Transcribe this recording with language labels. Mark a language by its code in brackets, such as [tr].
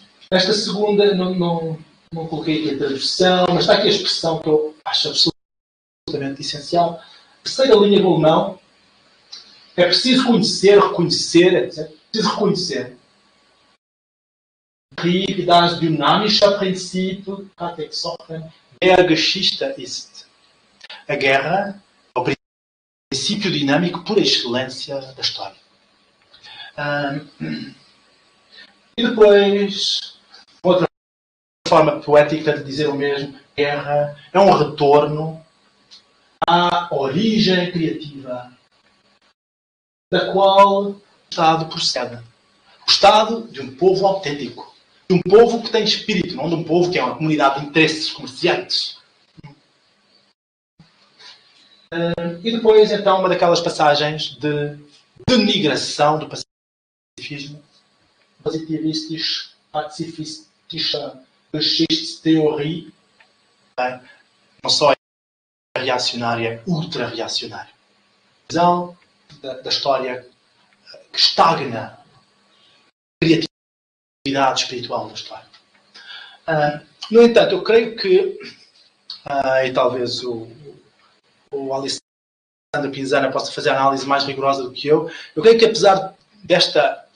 [pt] Esta segunda, não coloquei aqui a tradução, mas está aqui a expressão que eu acho absolutamente essencial. A terceira linha do alemão é preciso conhecer, reconhecer, etc. É preciso reconhecer. [de] Krieg, das dynamische Prinzip, der Geschichte ist. [pt] A guerra é o princípio dinâmico por excelência da história. E depois, outra forma poética de dizer o mesmo, guerra é um retorno à origem criativa da qual o Estado procede. O Estado de um povo autêntico. De um povo que tem espírito, não de um povo que é uma comunidade de interesses comerciantes. E depois, então, uma daquelas passagens de denigração do pacifismo. [de] Positivistisch-pazifistische Geschichtstheorie. [pt] Não só é reacionária, é ultra-reacionária. Visão da história que estagna a criatividade espiritual da história. No entanto, eu creio que, e talvez o Alessandro Pinzana possa fazer a análise mais rigorosa do que eu creio que apesar desta